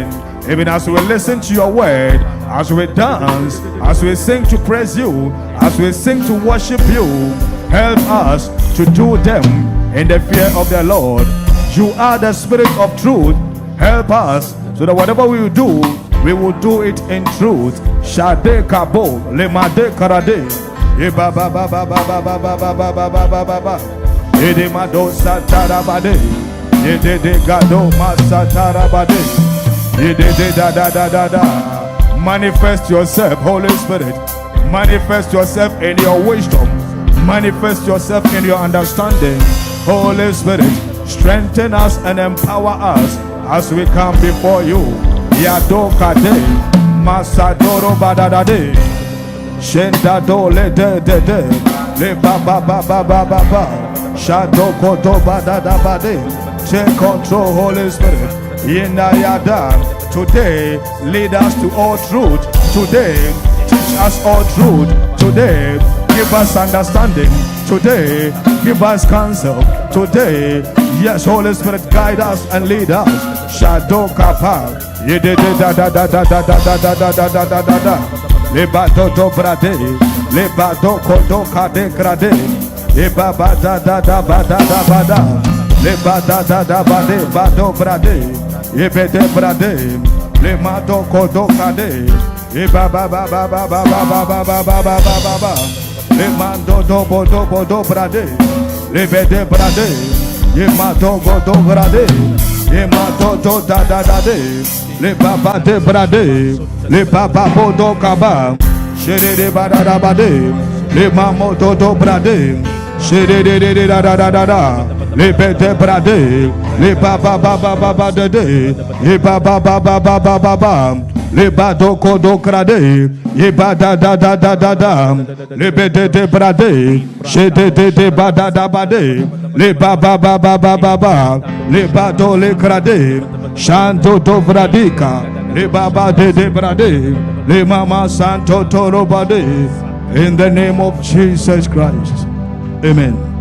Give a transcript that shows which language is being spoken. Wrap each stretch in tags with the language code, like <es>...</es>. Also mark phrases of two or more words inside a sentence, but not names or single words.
<en>Even as we listen to your word, as we dance, as we sing to praise you, as we sing to worship you, help us to do them in the fear of the Lord. You are the Spirit of truth. Help us so that whatever we do, we will do it in truth. Shade kabo lemade karade. Eba ba ba ba ba ba ba ba ba ba ba ba ba ba ba. Ede mado satarabade. Ede de gado masatarabade. Ede de da da da da da. Manifest yourself, Holy Spirit. Manifest yourself in your wisdom. Manifest yourself in your understanding. Holy Spirit, strengthen us and empower us as we come before you. Yado kade, masadoro badadade, shenda dole de le ba ba ba ba ba ba ba, shado kodo badada bade. Take control, Holy Spirit. Yena yada. Today, lead us to all truth. Today, teach us all truth. Today, give us understanding. Today, give us counsel. Today, yes, Holy Spirit, guide us and lead us. Shadow kapa. Yede da da da da da da da da da da da da da da. Lebado do brade, lebado kodo kade krade, lebaba da da da ba da da ba da, lebada da da ba de bado brade, yebede brade, lemado kodo kade, lebaba ba ba ba ba ba ba ba ba ba ba ba ba, lemando do bodo bodo brade, lebede brade, yemado godo brade, yemado do da da da de. Le baba de brade, le baba bodo kaba, shere de badada bade, le mamodo do brade, shere de da da da da da, le bede brade, le baba baba baba de de, le baba baba baba baba, le bado kodo krade, ye bada da da da da da, le bede de brade, shere de badada bade, le baba baba baba, le bado le krade. Shanto to Vradika, Le Baba de Brade, Le Mama Santo Toro Bade, in the name of Jesus Christ. Amen.</en>